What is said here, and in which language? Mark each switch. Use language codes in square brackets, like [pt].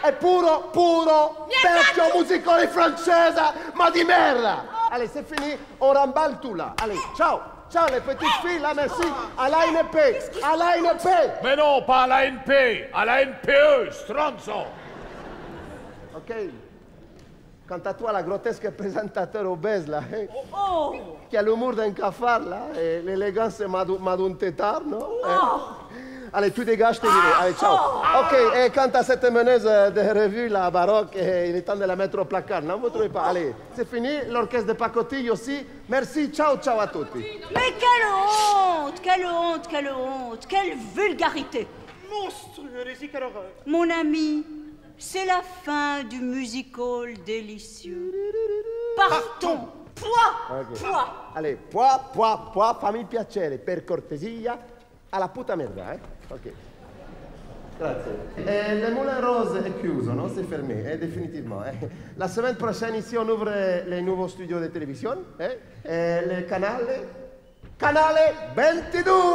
[it] è puro vecchio musicale francese, ma di merda! [fr] Allez, c'est fini, on remballe tout là. Allez, ciao! Ciao les petites filles, là, merci! À l'ANP! À l'ANP! Mais non, pas à l'ANP, à la NPE, stronzo! Ok. Quant à toi, la grotesque présentateur obèse, là, hein, qui a l'humour d'un cafard, là, et l'élégance d'un tétard, non? Allez, tu dégages, tes vidéos. Allez, ciao. Ok, et quant à cette meneuse de revue, la baroque, il est temps de la mettre au placard, non? Vous trouvez pas? Allez, c'est fini. L'orchestre de pacotille aussi. Merci, ciao, ciao à tutti. Mais quelle honte, quelle honte, quelle honte, quelle vulgarité. Monstrueux, quelle horreur. Mon ami, c'est la fin du musical délicieux. Partons. Poids, Ok. poids. [it] Allez, pois, fammi piacere, per cortesia, alla puta merda, eh? [fr] Ok. Grazie. Le Moulin Rose est chiuso, non? C'est fermé, définitivement. La semaine prochaine, ici, on ouvre les nouveaux studios de télévision, le canale 22!